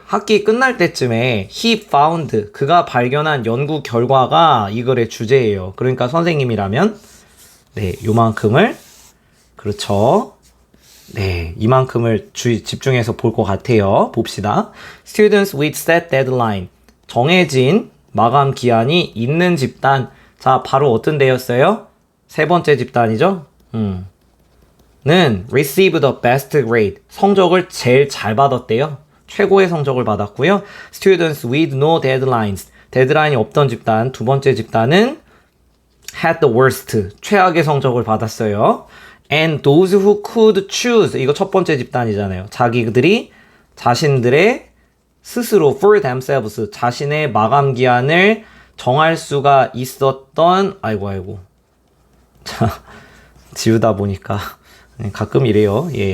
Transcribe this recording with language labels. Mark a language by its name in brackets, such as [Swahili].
[Korean] 학기 끝날 때쯤에 [English] he found. [Korean] 그가 발견한 연구 결과가 이 글의 주제예요. 그러니까 선생님이라면, 요만큼을, 그렇죠. 이만큼을 집중해서 볼 것 같아요. 봅시다. [English] Students with set deadline. [Korean] 정해진 마감 기한이 있는 집단. 자, 바로 어떤 데였어요? 세 번째 집단이죠? [English] 는 receive the best grade. [Korean] 성적을 제일 잘 받았대요. 최고의 성적을 받았고요. [English] Students with no deadlines. [Korean] 데드라인이 없던 집단, 두 번째 집단은 [English] had the worst. [Korean] 최악의 성적을 받았어요. [English] And those who could choose. [Korean] 이거 첫 번째 집단이잖아요. 자기들이 자신들의 스스로 [English] for themselves. [Korean] 자신의 마감 기한을 정할 수가 있었던, 자, 지우다 보니까 가끔 이래요.